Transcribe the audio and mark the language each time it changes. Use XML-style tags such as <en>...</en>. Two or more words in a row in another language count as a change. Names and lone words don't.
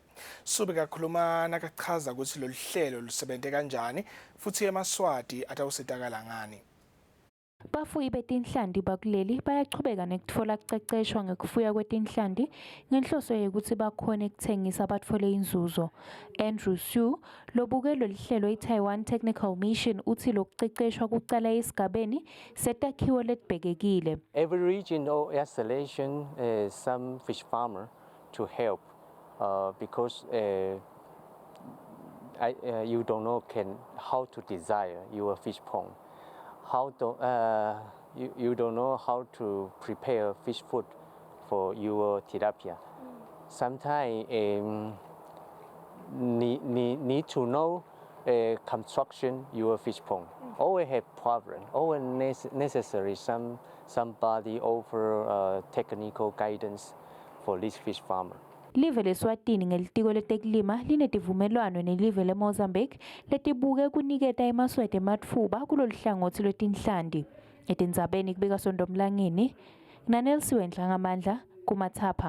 <ss>Su bekakhuluma nakachaza ukuthi lolu hlelo lusebente kanjani futhi emaswati atawusitakala ngani. Bafuyi betinhlanti bakuleli bayachubeka nekutfola kuceceshwa ngekufuya kwetinhlanti ngenhloso yokuthi bakhone ukuthengisa batfole inzuzo. Andrew Su lobuke lolu hlelo i-Taiwan Technical Mission uthi lokuceceshwa kucala esigabeni setakhiwo letibhekekile.</ss> <en>Every region or selection some fish farmer to help because you don't know how to desire your fish pond. You don't know how to prepare fish food for your tilapia. Sometimes need to know construction your fish pond. Always have problem. Always necessary somebody offer technical guidance for this fish farmer.</en> <ss>Live leSwatini ngelitiko letekulima linetivumelwano nelive leMozambique letibuke kuniketa emaswati ematfuba kulolu hlangothi lwetinhlanti. Etindzabeni kubika Sondomlangeni, Nanelsiwe Nhlangamandla kumathapha.</ss>